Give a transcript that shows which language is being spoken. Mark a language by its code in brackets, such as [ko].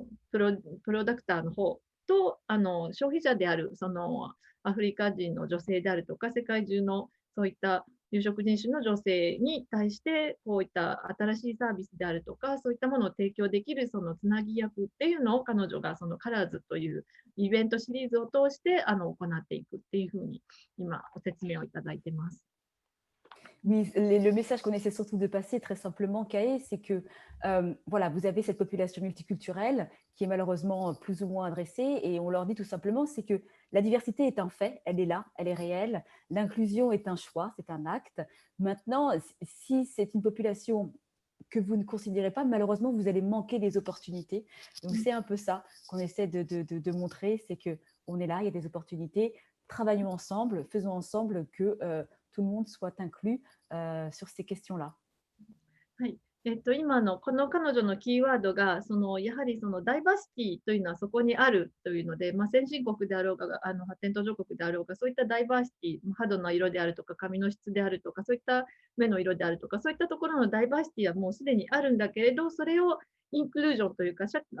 [ja] プロダクターの方と消費者であるそのアフリカ人の女性であるとか、世界中のそういった有色人種の女性に対して、こういった新しいサービスであるとか、そういったものを提供できるそのつなぎ役っていうのを彼女がそのカラーズというイベントシリーズを通して行っていくっていうふうに今ご説明をいただいてます。 [fr] Oui, le message qu'on essaie surtout de passer très simplement, Kae, c'est que voilà, vous avez cette population multiculturelle qui est malheureusement plus ou moins adressée et on leur dit tout simplement, c'est que la diversité est un fait, elle est là, elle est réelle, l'inclusion est un choix, c'est un acte. Maintenant, si c'est une population que vous ne considérez pas, malheureusement, vous allez manquer des opportunités. Donc, c'est un peu ça qu'on essaie de montrer, c'est qu'on est là, il y a des opportunités, travaillons ensemble, faisons ensemble que tout le monde soit inclus sur ces questions-là. [ja] はい。今のこの彼女のキーワードがやはりそのダイバーシティというのはそこにあるというので、先進国であろうが発展途上国であろうが、そういったダイバーシティ、肌の色であるとか髪の質であるとか、そういった目の色であるとか、そういったところのダイバーシティはもうすでにあるんだけれど、それをインクルージョンというかき